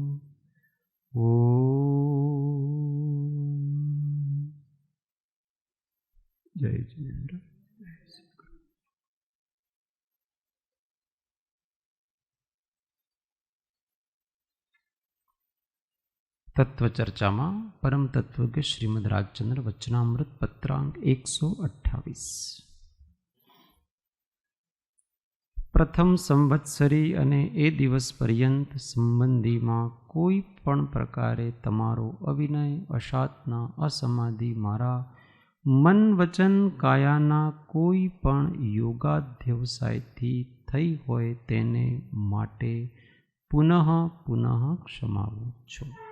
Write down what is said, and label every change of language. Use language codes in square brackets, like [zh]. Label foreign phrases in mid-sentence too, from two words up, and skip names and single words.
[hi] ओम जय जिनेन्द्र। तत्व चर्चा में परम तत्वज्ञ श्रीमद રાજચંદ્ર વચનામૃત પત્રાંક 128। [gu] પ્રથમ સંવત્સરી અને એ દિવસ પર્યંત સંબંધીમાં કોઈ પણ પ્રકારે તમારો અવિનય, અશાતના, અસમાધિ મારા મન વચન કાયાના કોઈ પણ યોગાધ્યવસાયથી થઈ હોય તેને માટે પુનઃ પુનઃ ક્ષમાવું છું।